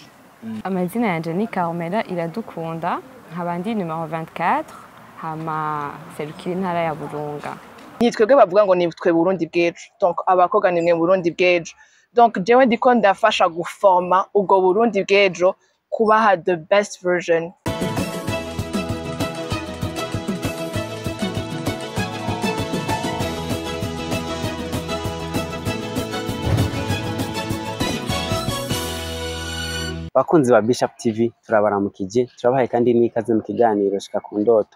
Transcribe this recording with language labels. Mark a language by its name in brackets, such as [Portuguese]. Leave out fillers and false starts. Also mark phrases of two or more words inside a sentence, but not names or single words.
[Rundi] Amazina yanje ni Carmela Iradukunda, nkaba ndi numero 24, hama nserukira intara ya Burunga. Nitwebwe bavuga ngo nitwe Burundi bw'ejo, donc abakoga nimwe Burundi bw'ejo. Donc jewe ndiko ndafasha guforma ubwo Burundi bw'ejo kubaha [English] the best version. [Rundi] Bakunzi ba Bishop TV turabaramukije, turabahaye kandi n'ikaze mu kiganiro shika ku ndoto.